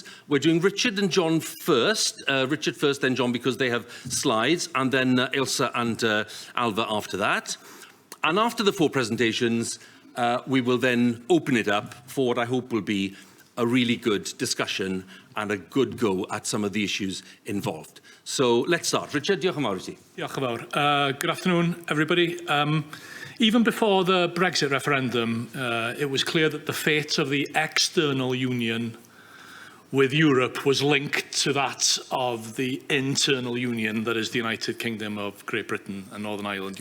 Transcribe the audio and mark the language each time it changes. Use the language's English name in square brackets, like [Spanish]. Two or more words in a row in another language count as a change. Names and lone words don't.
[English] We're doing Richard and John first. Richard first, then John, because they have slides, and then Ilse and Alva after that. And after the 4 presentations, we will then open it up for what I hope will be a really good discussion and a good go at some of the issues involved. So let's start. [Welsh] Richard, diolch yn fawr I ti. Diolch yn fawr. [English] Good afternoon, everybody. Even before the Brexit referendum, it was clear that the fate of the external union with Europe was linked to that of the internal union, that is the United Kingdom of Great Britain and Northern Ireland.